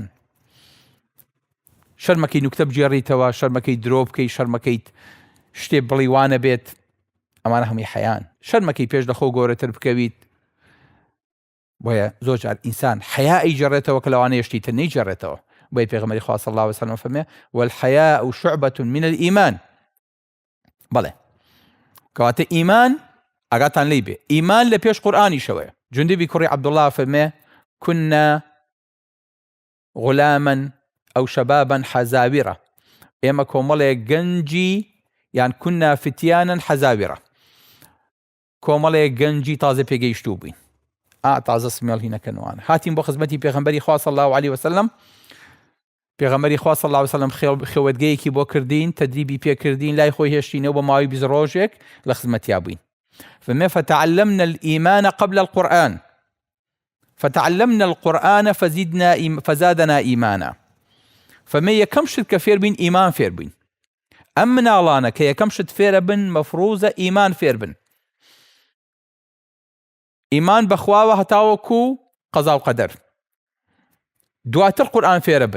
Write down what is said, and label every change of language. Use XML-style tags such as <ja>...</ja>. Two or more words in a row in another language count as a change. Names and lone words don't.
<ckb>شەرمەکەی نوکتە بجێڕیتەوە، شەرمەکەی درۆ بکەی، شەرمەکەی شتێ بڵیوانە بێت، ئەمانە هەمووی حەیان. شەرمەکەی پێش لە خۆ گەورەتر بکەویت. بۆیە زۆر جار ئینسان حەیای جێڕێتەوە کە لەوانەیە شتی تر نەیجێڕێتەوە. بۆیە پێغەمبەری خوا</ckb> <ar>صلی الله علیه وسلم</ar> <ckb>فەرمێ</ckb> <ar>والحەیاء شعبة من الإيمان.</ar> <ckb>بەڵێ کەواتە ئیمان ئاگاتان لێی بێ، ئیمان لە پێش قورئانی شەوەیە. جوندوبی کوڕی عەبدوڵڵا فەرمێ</ckb> <ar>كنا غلاما أو شبابا حزاورة،</ar> <ckb>ئێمە کۆمەڵێک گەنجی یان</ckb> <ar>كنا فتيانا حزاورة،</ar> <ckb>کۆمەڵێک گەنجی تازە پێگەیشتوو بووین، تازە سمێڵ هینەکەنوانە، هاتین بۆ خزمەتی پێغەمبەری خوا</ckb> <ar>صلی الله علیه وسلم.</ar> <ckb>پێغەمبەری خوا</ckb> <ar>صلی الله علیه وسلم</ar> <ckb>خێوەتگەیەکی بۆ کردین، تەدریبی پێکردین، لای خۆی هێشتینەوە بە ماوەی 20 ڕۆژێک لە خزمەتیا بووین.</ckb> <ar>فەرمێ فتعلمنا الإيمان قبل القرآن فتعلمنا القرآن فزادنا إيمانا.</ar> <ckb>فەرمێ یەکەم شت کە فێر بووین ئیمان فێر بووین. ئەم مناڵانە کە یەکەم شت فێرە بن مەفروزە ئیمان فێر بن. ئیمان بەخواوە هەتاوەکو قەزا و قەدەر. دواتر قورئان فێرە بن.</ckb>